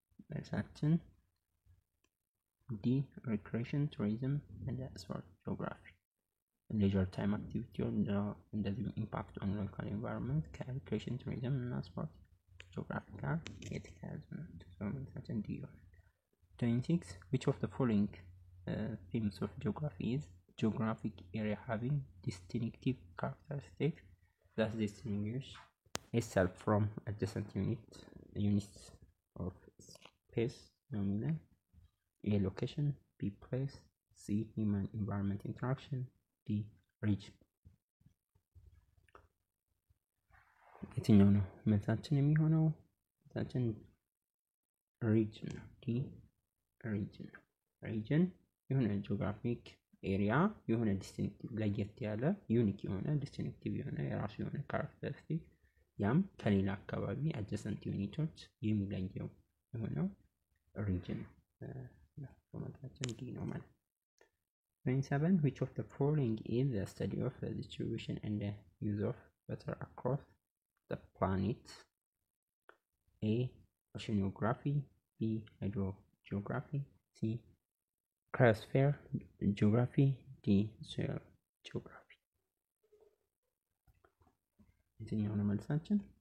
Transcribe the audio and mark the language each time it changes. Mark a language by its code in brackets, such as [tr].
[am] መልሳችን D [en] recreation tourism and sport geography። [am] ሌጀር ታይም አክቲቪቲ እንደዚሁም ኢምፓክት ኦን ሎካል ኢንቫይሮንመንት ከሪክሬሽን ቱሪዝም እና ስፖርት ጂኦግራፊ ጋር የተያያዙ ናቸው። መልሳችን ዲ ይሆናል። 26 [en] Which of the following themes of geography is geographic area having distinctive characteristics that distinguish itself from adjacent units of space? A location, B place, C human environment interaction, D region። [am] የትኛው ነው መልሳችን የሚሆነው? መልሳችን ሪጅን ነው። ዲ ሪጅን ነው። ሪጅን የሆነ ጂኦግራፊክ ኤሪያ የሆነ ዲስቲንክቲቭ ለየት ያለ ዩኒክ የሆነ ዲስቲንክቲቭ የሆነ የራሱ የሆነ ካራክተሪስቲክ፣ ያም ከሌላ አካባቢ አጀሰንት ዩኒቶች የሚለየው የሆነው ሪጅን ነው። መልሳችን ዲ ነው ማለት ነው። 27 [en] Which of the following is the study of the distribution and the use of water across the planet? A oceanography, B hydrogeography, C cryosphere geography, D soil geography። [am] የትኛው ነው መልሳችን?